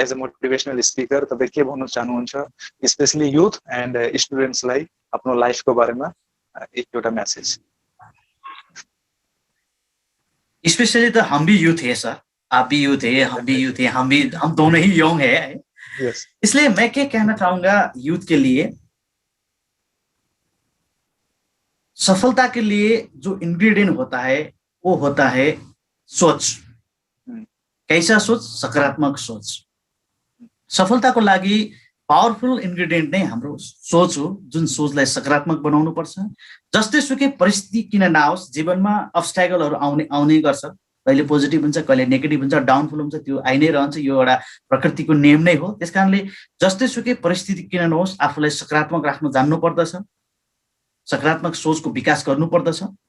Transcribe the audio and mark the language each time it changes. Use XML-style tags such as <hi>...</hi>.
<en>As a motivational speaker,</en> <ne>तपाईं के भन्न चाहनुहुन्छ?</ne> <en>Especially youth and students</en> <ne>लाई आफ्नो लाइफ को बारेमा एक एउटा मैसेज</ne> <hi>स्पेशली तो हम भी यूथ है सर आप भी यूथ है हम भी यूथ है हम दोनों ही यंग है</hi> <en>yes.</en> <hi>इसलिए मैं क्या कहना चाहूंगा यूथ के लिए सफलता के लिए जो इंग्रेडिएंट होता है वो होता है सोच कैसा सोच सकारात्मक सोच</hi> <ne>सफलता को लागि पावरफुल इंग्रेडिएंट नै हाम्रो सोच हो जुन सोचलाई सकारात्मक बनाउनु पर्छ जस्तै सुकै परिस्थिति किन नआओस् जीवनमा अब्स्ट्याकलहरु आउने गर्छ कहिले पोजिटिभ हुन्छ कहिले नेगेटिभ हुन्छ डाउनफल हुन्छ त्यो आइ नै रहन्छ यो एउटा प्रकृतिको नियम नै हो त्यसकारणले जस्तै सुकै परिस्थिति किन नहोस् आफूलाई सकारात्मक राख्न जान्नु पर्दछ सकारात्मक सोचको विकास गर्नु पर्दछ</ne>